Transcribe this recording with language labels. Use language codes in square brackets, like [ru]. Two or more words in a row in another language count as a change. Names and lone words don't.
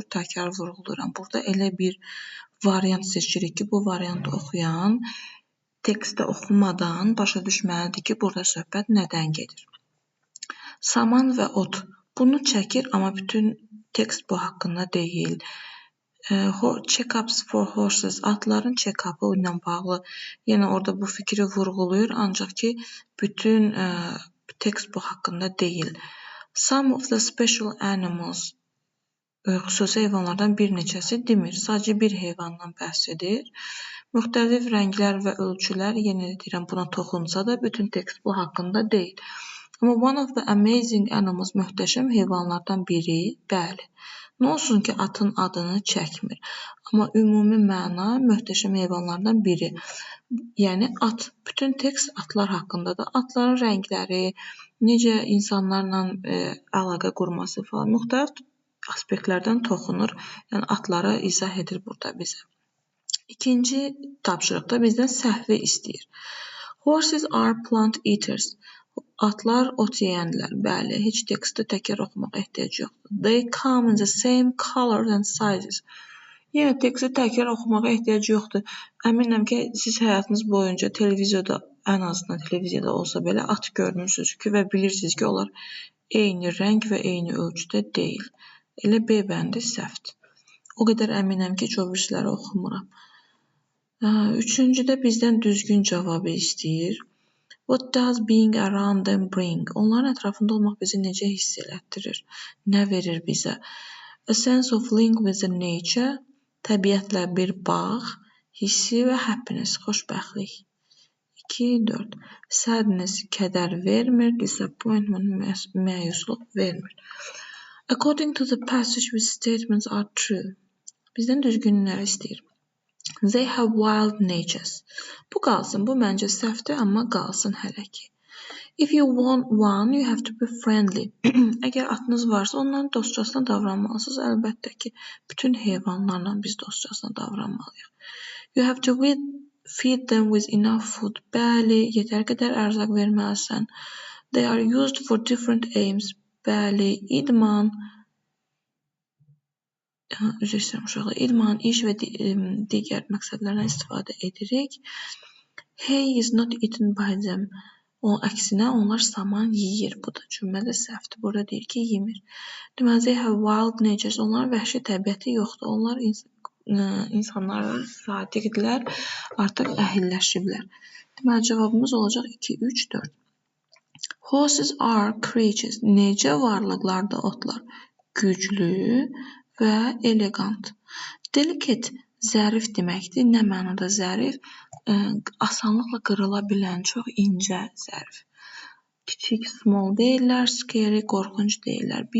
[az] Təkrar vurğuluram. Burada elə bir variant seçirik ki, bu variantı oxuyan tekstdə oxumadan başa düşməlidir ki, burada söhbət nədən gedir. Saman və ot. Bunu çəkir, amma bütün tekst bu haqqında deyil. [en] Check-ups for horses. [az] Atların check-up'ı ilə bağlı. Yəni orada bu fikri vurğulayır, ancaq ki bütün tekst bu haqqında deyil. [en] Some of the special animals. [az] Xüsusi heyvanlardan bir neçəsi demir. Sadəcə bir heyvandan bəhs edir. Müxtəlif rənglər və ölçülər, yenə deyirəm, buna toxunsa da bütün tekst bu haqqında deyil. Amma [en] one of the amazing animals, [az] möhtəşəm heyvanlardan biri, bəli. Nə olsun ki, atın adını çəkmir. Amma ümumi məna möhtəşəm heyvanlardan biri. Yəni at. Bütün tekst atlar haqqındadır. Atların rəngləri, necə insanlarla əlaqə qurması falan müxtəlif aspektlərdən toxunur. Yəni atları izah edir burada bizə. İkinci tapşırıqda bizdən səhvi istəyir. [en] Horses are plant eaters. [az] Atlar ot yeyənlər. Bəli, heç tekstdə təkrar oxumağa ehtiyac yoxdur. [en] They come in the same colors and sizes. [az] Yəni tekstdə təkrar oxumağa ehtiyac yoxdur. Əminəm ki, siz həyatınız boyunca televizorda, ən azından televiziyada olsa belə at görmüsünüz ki, və bilirsiniz ki, onlar eyni rəng və eyni ölçüdə deyil. Elə B bəndi səhvdir. O qədər əminəm ki, heç o birisləri oxumuram. Üçüncüdə bizdən düzgün cavabı istəyir. [en] What does being around them bring? [az] Onların ətrafında olmaq bizi necə hiss elətdirir? Nə verir bizə? [en] A sense of link with the nature, [az] təbiətlə bir bağ, hissi və happiness, xoşbəxtlik. 2, 4. Sadness, kədər vermir, disappointment, məyusluq vermir. [en] According to the passage, which statements are true? [az] Bizdən düzgünləri istəyir. [en] They have wild natures. [az] Bu qalsın, bu məncə səhvdir, amma qalsın hələ ki. [en] If you want one, you have to be friendly. [az] Əgər atınız varsa, onların dostcasına davranmalısınız. Əlbəttə ki, bütün heyvanlarla biz dostcasına davranmalıyıq. [en] You have to feed them with enough food. [az] Bəli, yetər qədər ərzaq verməlisən. They are used for different aims. Bəli, idman, idman, iş və digər məqsədlərdən istifadə edirik. [en] Hay is not eaten by them. [az] Əksinə, onlar saman yeyir. Bu da cümlədə səhvdir. Burada deyir ki, yemir. Deməli, [en] they have wild natures. [az] Onların vəhşi təbiəti yoxdur. Onlar insanlara sadiqdirlər, artıq əhilləşiblər. Deməli, cavabımız olacaq 2, 3, 4. [en] Horses are creatures. [az] Necə varlıqlardır otlar? Güclü və elegant. Delicate, zərif deməkdir. Nə mənada zərif? Asanlıqla qırıla bilən, çox incə zərif. Kiçik, small deyirlər, scary, qorxunc deyirlər.